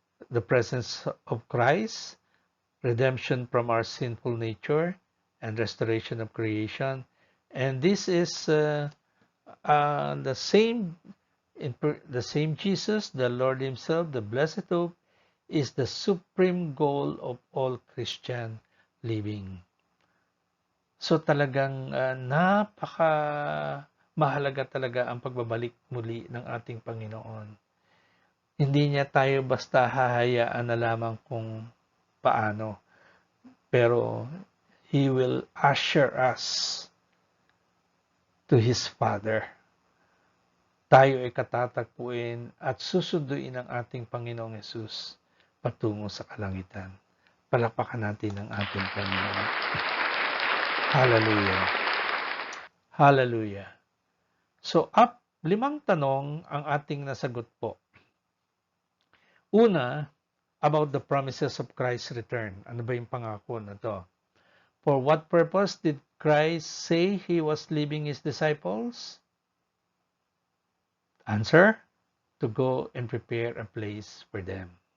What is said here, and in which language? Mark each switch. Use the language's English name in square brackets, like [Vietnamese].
[English] the presence of Christ, redemption from our sinful nature, and restoration of creation. And this is the same the same Jesus, the Lord Himself, the Blessed Hope, is the supreme goal of all Christian living. [Filipino] So talagang napaka mahalaga talaga ang pagbabalik muli ng ating Panginoon. Hindi niya tayo basta hahayaan na lamang kung paano, pero [English] He will usher us to His Father. [Filipino] Tayo ay katatagpuin at susunduin ng ating Panginoong Yesus patungo sa kalangitan. Palakpakan natin ang ating Panginoon. Hallelujah. Hallelujah. So, 5 tanong ang ating nasagot po. [English] Una, about the promises of Christ's return. [Filipino] Ano ba yung pangako na to? [English] For what purpose did Christ say He was leaving His disciples? Answer, to go and prepare a place for them.